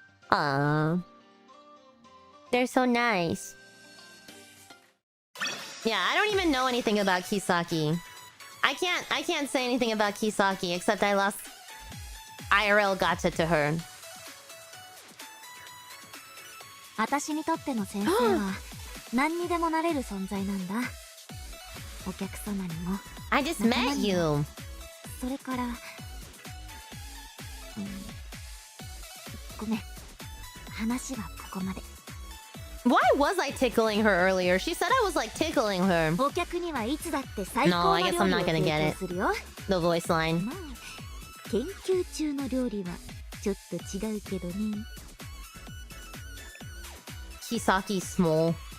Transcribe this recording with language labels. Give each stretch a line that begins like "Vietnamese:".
English: Aww. They're so nice. Yeah, I don't even know anything about Kisaki. I can't say anything about Kisaki except I lost IRL gacha to her.
Japanese: 私にとっての先生は何にでもなれる存在なんだ。お客様にも。
English: I just met you.
Japanese: それから、ごめん。話はここまで。
English: Why was I tickling her earlier? She said I was like tickling her. No, I guess I'm not gonna get it. The voice line. Kisaki small.